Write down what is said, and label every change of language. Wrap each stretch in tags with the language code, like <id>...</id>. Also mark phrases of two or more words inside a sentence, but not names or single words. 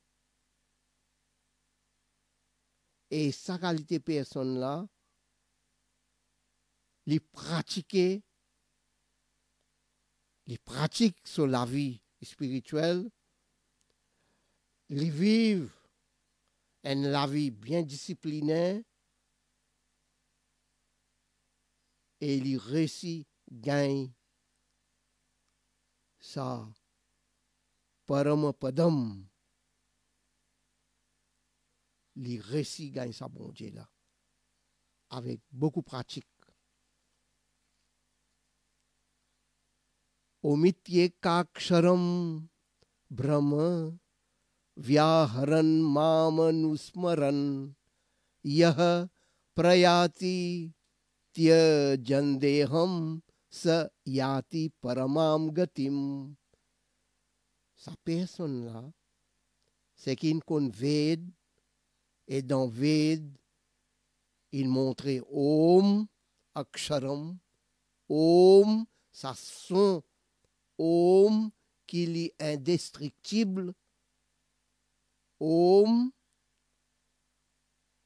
<fr>Et sa qualité personne là, il pratique sur la vie spirituelle, ils vivent une vie bien disciplinée et ils réussissent gagnent ça paramapadam. Ils réussissent gagnent ça bon Dieu là avec beaucoup de pratique.</fr> <sa>ओमित्ये काक्षरम् ब्रह्म व्याहरन् ममनुस्मरन् यः प्रयाति त्यजन्देहम् स याति परमाम् गतिम्.</sa> <fr>Sa personne là, c'est qu'il connaît Ved et dans Ved, il montrait</fr> <sa>ओम् अक्षरम्,</sa> <fr>Om, ça son Om qu'il est indestructible, Om</fr>